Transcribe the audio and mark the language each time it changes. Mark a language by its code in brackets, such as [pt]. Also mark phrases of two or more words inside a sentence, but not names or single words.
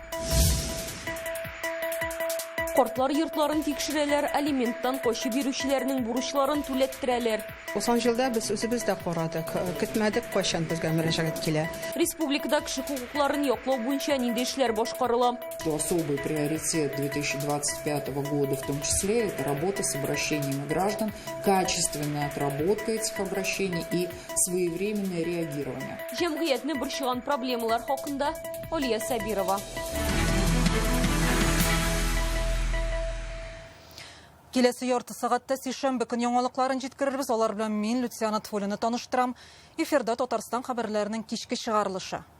[tt] Кортлар йортларын тикшерәләр, алименттан качып бирүчеләрнең бурычларын түләттерәләр. Узган елда без үзебез дә карадык. Көтмәдек кайчан безгә мөрәҗәгать килә. Республикада кеше хукукларын яклау буенча нинди эшләр башкарыла? [ru] Особый приоритет 2025 года в том числе это работа с обращениями граждан, качественная отработка этих обращений и своевременное реагирование. [tt] Җәмгыятьне борчыган проблемалар хакында Алия Сабирова. Киләсе ярты сәгатьтә сишәмбе көн яңалыкларын җиткерербез. Алар белән мин Люциана Тфолина таныштырам. Эфирда Татарстан хәбәрләренең кичке чыгарылышы.